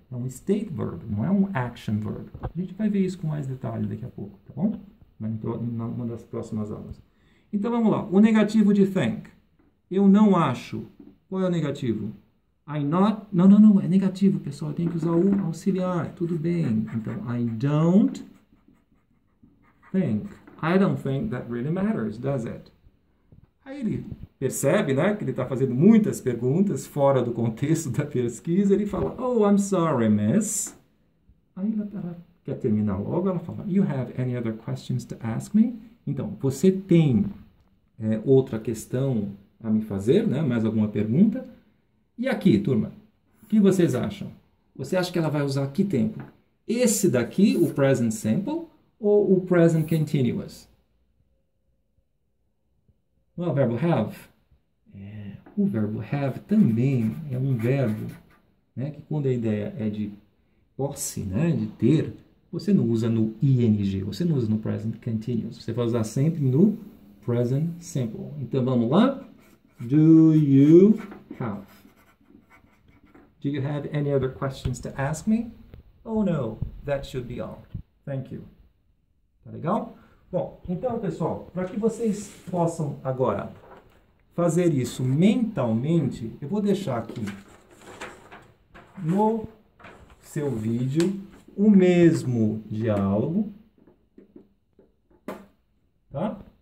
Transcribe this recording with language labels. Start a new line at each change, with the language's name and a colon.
Portuguese: É um state verb, não é um action verb. A gente vai ver isso com mais detalhe daqui a pouco, tá bom? Numa das próximas aulas. Então, vamos lá. O negativo de think. Eu não acho. Qual é o negativo?
English: I not...
Portuguese: Não. É negativo, pessoal. Eu tenho que usar o auxiliar. Tudo bem.
English: Então, I don't think. I don't think that really matters, does it?
Portuguese: Aí ele percebe, né, que ele está fazendo muitas perguntas fora do contexto da pesquisa, ele fala,
English: oh, I'm sorry, miss.
Portuguese: Aí ela quer terminar logo, ela fala,
English: you have any other questions to ask me?
Portuguese: Então, você tem outra questão a me fazer, né, mais alguma pergunta? E aqui, turma, o que vocês acham? Você acha que ela vai usar que tempo? Esse daqui, o present simple, ou o present continuous? O verbo have? O verbo have também é um verbo, né, que quando a ideia é de posse, né, de ter, você não usa no ing, você não usa no present continuous, você vai usar sempre no present simple. Então vamos lá?
English: Do you have? Do you have any other questions to ask me? Oh no, that should be all. Thank you.
Portuguese: Tá legal? Bom, então pessoal, para que vocês possam agora fazer isso mentalmente, eu vou deixar aqui no seu vídeo o mesmo diálogo, tá?